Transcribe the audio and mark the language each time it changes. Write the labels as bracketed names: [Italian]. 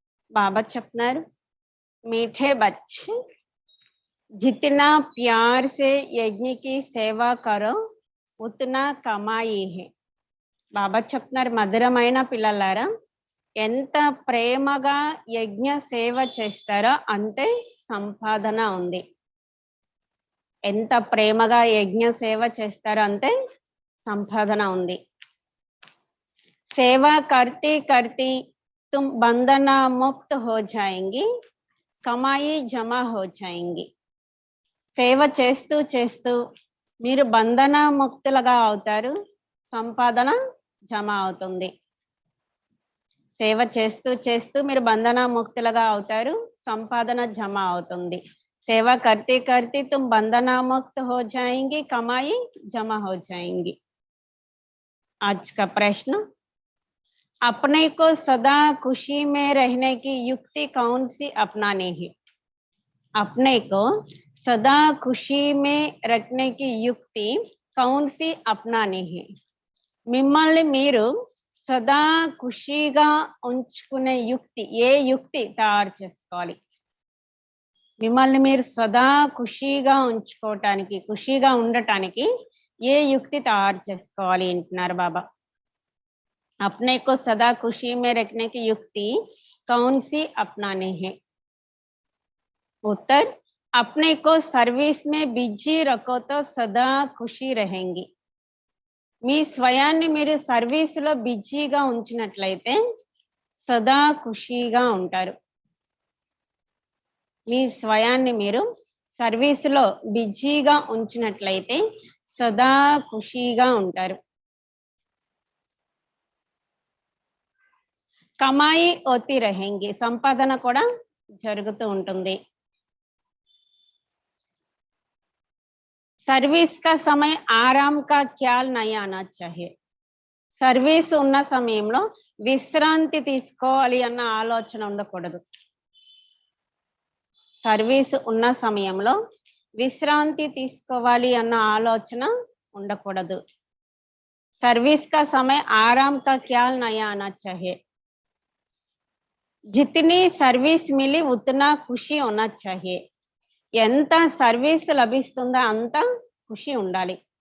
[Hindi] बाबा [Telugu] చెప్తున్నారు, [Hindi] मीठे बच्चे जितना प्यार से यज्ञ की सेवा करो उतना कमाई है. [Telugu] బాబా చెప్తున్నారు, మధురమైన పిల్లలారా, ఎంత ప్రేమగా యజ్ఞ సేవ చేస్తారో అంతే సంపాదన ఉంది. ఎంత ప్రేమగా యజ్ఞ సేవ చేస్తారో అంతే సంపాదన ఉంది. [Hindi] सेवा करती करती तुम बंधना मुक्त हो जाएंगी, कमाई जमा हो जाएंगी. [Telugu] సేవ చేస్తూ చేస్తూ మీరు బంధన ముక్తులుగా అవుతారు, సంపాదన జమ అవుతుంది. సేవ చేస్తూ చేస్తూ మీరు బంధన ముక్తులుగా అవుతారు, సంపాదన జమ అవుతుంది. [Hindi] सेवा करते करते तुम बंधना मुक्त हो जाएंगी, कमाई जमा हो जाएंगी. आज का प्रश्न, अपने को सदा खुशी में रहने की युक्ति कौन सी अपनानी है? अपने को सदा खुशी में रखने की युक्ति कौन सी अपनानी है? [Telugu] మిమ్మల్ని మీరు సదా ఖుషీగా ఉంచుకునే యుక్తి, ఏ యుక్తి తయారు చేసుకోవాలి? మిమ్మల్ని మీరు సదా ఖుషీగా ఉంచుకోవటానికి, ఖుషీగా ఉండటానికి ఏ యుక్తి తయారు చేసుకోవాలి అంటున్నారు బాబా. [Hindi] अपने को सदा खुशी में रखने की युक्ति कौन सी अपनानी है? उत्तर, अपने को सर्विस में बिजी रखो तो सदा खुशी रहेंगी. [Telugu] మీ స్వయాన్ని మీరు సర్వీస్లో బిజీగా ఉంచినట్లయితే సదా ఖుషీగా ఉంటారు. మీ స్వయాన్ని మీరు సర్వీస్లో బిజీగా ఉంచినట్లయితే సదా ఖుషీగా ఉంటారు. [Hindi] కమాయి ఓతి రహేంగి, [Telugu] సంపాదన కూడా జరుగుతూ ఉంటుంది. [Hindi] सर्विस का समय आराम का ख्याल नहीं आना चाहिए. [Telugu] సర్వీస్ ఉన్న సమయంలో విశ్రాంతి తీసుకోవాలి అన్న ఆలోచన ఉండకూడదు. సర్వీస్ ఉన్న సమయంలో విశ్రాంతి తీసుకోవాలి అన్న ఆలోచన ఉండకూడదు. [Hindi] सर्विस का समय आराम का ख्याल नहीं आना चाहिए. जितनी सर्विस मिली उतना खुशी होना चाहिए. [Telugu] ఎంత సర్వీస్ లభిస్తుందో అంత ఖుషి ఉండాలి.